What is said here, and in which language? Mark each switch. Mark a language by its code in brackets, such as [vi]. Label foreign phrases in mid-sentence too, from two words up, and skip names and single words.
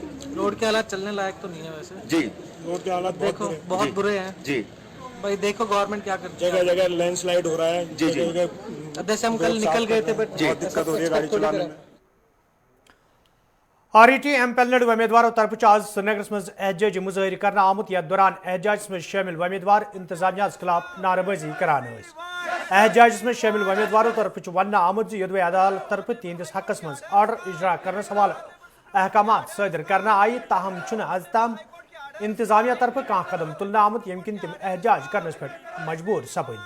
[ur] روڈ کے حالات چلنے لائق تو نہیں ہے ویسے. جی روڈ کے حالات دیکھو بہت برے ہیں. جی بھائی دیکھو گورنمنٹ کیا کرتی ہے. جگہ جگہ لینڈ سلائڈ ہو رہا ہے. جی جی جیسے ہم کل نکل گئے تھے بٹ بہت دقت ہو رہی ہے گاڑی چلانے میں. [ks] آر ای ٹی ایم پیلنڈ امیدواروں طرف آج سرینگرس مز احتجاجی مظاہر کرنا آمت، یتھ دوران احتجاجس مز شامل امیدوار انتظامیہ خلاف نعرہ بازی کران. احتجاجس مز شامل امیدواروں طرف ون آمت یدوے عدالت طرف تہندس حقس مز آرڈر اجرا کرنس حوالہ احکامات صادر کرنا آئی، تاہم چھن از تام انتظامیہ طرف کان قدم تلنا آمت یم کن تم احتجاج کرنس پہ مجبور سپد.